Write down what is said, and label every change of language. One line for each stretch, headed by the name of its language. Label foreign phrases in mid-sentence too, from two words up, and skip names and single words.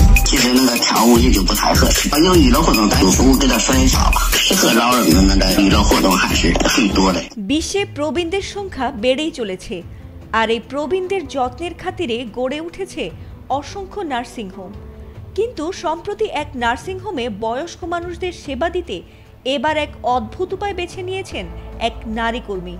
Chinese: 其实那个跳舞也就不太合适，有娱乐活动咱有服务给他选一下吧，适合老人的那个娱乐活动还是很多的。
Bangla: বিশ্বে প্রবীণদের সংখ্যা বেড়েই চলেছে, আর এই প্রবীণদের যত্নের খাতিরে গড়ে উঠেছে অসংখ্য নার্সিং হোম। কিন্তু সম্প্রতি এক নার্সিং হোমে বয়স্ক মানুষদের সেবা দিতে এবার এক অদ্ভুত উপায় বেছে নিয়েছেন এক নারী কর্মী।